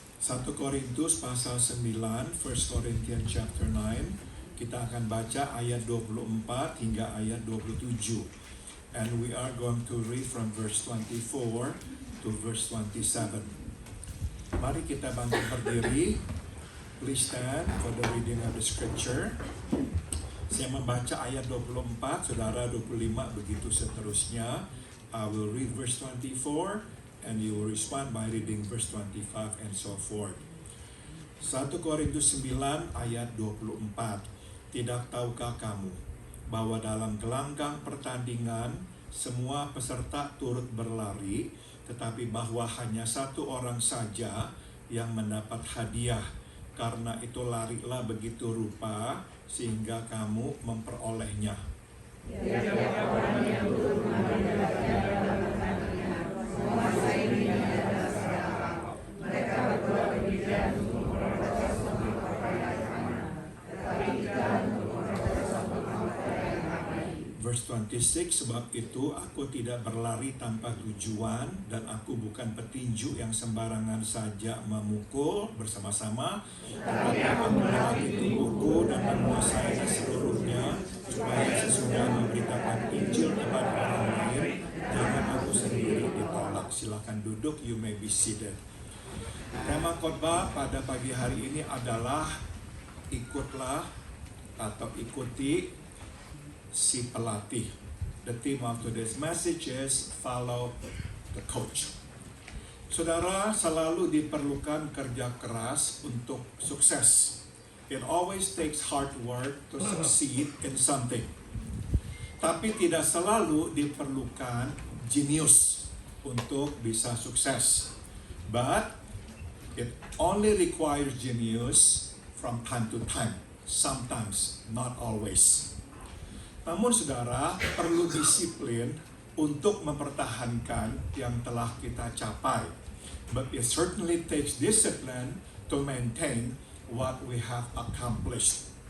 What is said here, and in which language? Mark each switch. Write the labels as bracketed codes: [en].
[id] 1 Korintus pasal 9, [en] 1 Corinthians chapter 9. [id] Kita akan baca ayat 24 hingga ayat 27. [en] And we are going to read from verse 24 to verse 27. [id] Mari kita bangkit berdiri. [en] Please stand for the reading of the scripture. [id] Saya membaca ayat 24, saudara 25, begitu seterusnya. [en] I will read verse 24 and you will respond by reading verse 25 and so forth. [id] 1 Korintus 9 ayat 24. Tidak tahukah kamu bahwa dalam gelanggang pertandingan semua peserta turut berlari, tetapi bahwa hanya satu orang saja yang mendapat hadiah. Karena itu larilah begitu rupa sehingga kamu memperolehnya. Tiap-tiap orang yang turut mengambil dalam pertandingan menguasai dirinya atas siapa. Mereka berbuat demikian untuk memperoleh suatu kekayaan, tetapi kita untuk memperoleh suatu kekayaan abadi. [en] Verse 26, [id] sebab itu aku tidak berlari tanpa tujuan dan aku bukan petinju yang sembarangan saja memukul bersama-sama, tetapi aku melatih tubuhku dan menguasainya seluruhnya, supaya sesudah memberitakan Injil kepada orang lain, jangan aku sendiri ditolak. Silakan duduk, [en] you may be seated. [id] Tema khotbah pada pagi hari ini adalah ikutlah atau ikuti si pelatih. [en] The theme of today's message is follow the coach. [id] Saudara, selalu diperlukan kerja keras untuk sukses. [en] It always takes hard work to succeed in something. [id] Tapi tidak selalu diperlukan jenius untuk bisa sukses. [en] But it only requires genius from time to time. Sometimes, not always. [id] Namun saudara, perlu disiplin untuk mempertahankan yang telah kita capai. [en] But it certainly takes discipline to maintain what we have accomplished.